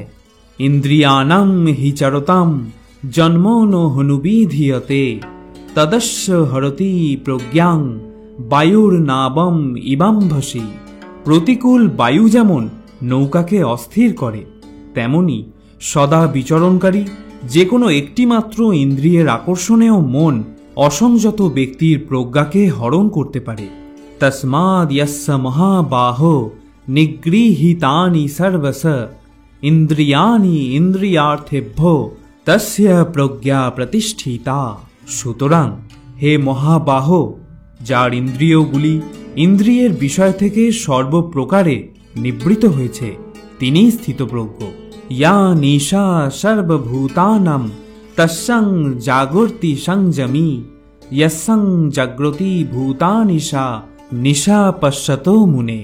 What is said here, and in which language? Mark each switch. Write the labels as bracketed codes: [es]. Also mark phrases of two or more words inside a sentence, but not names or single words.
[sa] ইন্দ্রিয়ানাং হিচারতাম জন্মন হনুবিধীয়তে তদস্য হরতি প্রজ্ঞাং বায়ুর নাবম ইবাম্ভসি। [bn] প্রতিকূল বায়ু যেমন নৌকাকে অস্থির করে, তেমনি সদা বিচরণকারী যে কোনো একটিমাত্র ইন্দ্রিয়ের আকর্ষণেও মন অসংযত ব্যক্তির প্রজ্ঞাকে হরণ করতে পারে। [sa] तस्माद् यस्य महाबाहो निगृहीतानि सर्वश इंद्रियाणि इंद्रियार्थेभ्यो तस्य प्रज्ञा प्रतिष्ठिता। [bn] সুতরাং হে মহাবাহ, যার ইন্দ্রিয়গুলি ইন্দ্রিয়ের বিষয় থেকে সর্বপ্রকারে নিবৃত হয়েছে, তিনি স্থিতপ্রজ্ঞ। [sa] ইয়া নিশা সর্বভূতানাং তস্যাং জাগর্তি সংযমী यस्सं জাগ্রতি ভূতানিশা নিশা পশ্যতো মুনে।